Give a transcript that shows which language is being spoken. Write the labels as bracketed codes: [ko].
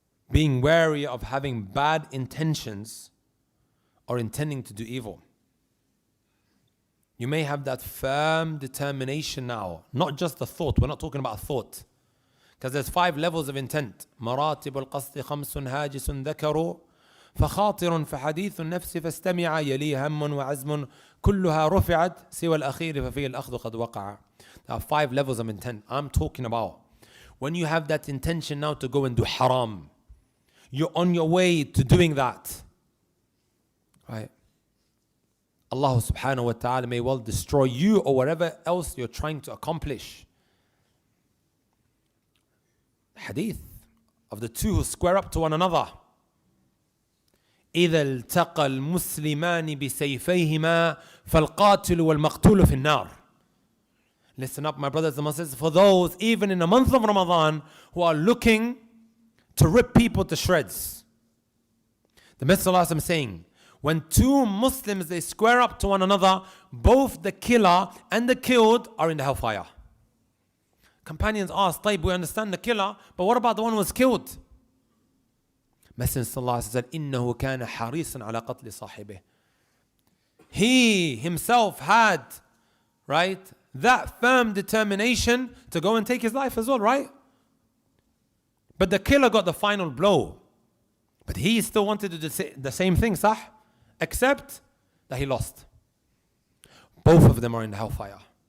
[en] Being wary of having bad intentions or intending to do evil. You may have that firm determination now, not just a thought. We're not talking about a thought. Because there's 5 levels of intent. [ar] مراتب القصد 5 هاجس ذكر فخاطر فحديث النفس فاستمع يلي هم وعزم كلها رفعت سوى الأخير ففيه الأخذ قد وقع. [en] There are 5 levels of intent. I'm talking about when you have that intention now to go and do haram. You're on your way to doing that. Right? Allah subhanahu wa ta'ala may well destroy you or whatever else you're trying to accomplish. Hadith of the 2 who square up to one another. [ar] إِذَا الْتَقَى الْمُسْلِمَانِ بِسَيْفَيْهِمَا فَالْقَاتِلُ وَالْمَقْتُولُ فِي النَّارِ. [en] Listen up, my brothers and my sisters, for those, even in the month of Ramadan, who are looking to rip people to shreds. The Messenger is saying, when two Muslims, they square up to one another, both the killer and the killed are in the hellfire. Companions asked, "Taib, we understand the killer, but what about the one who was killed?" Messenger said, [ar] إِنَّهُ كَانَ حَرِيصًا عَلَى قَتْلِ صَاحِبِهِ. [en] He himself had, right, that firm determination to go and take his life as well, right? But the killer got the final blow. But he still wanted to do the same thing, sah? Except that he lost. Both of them are in the hellfire.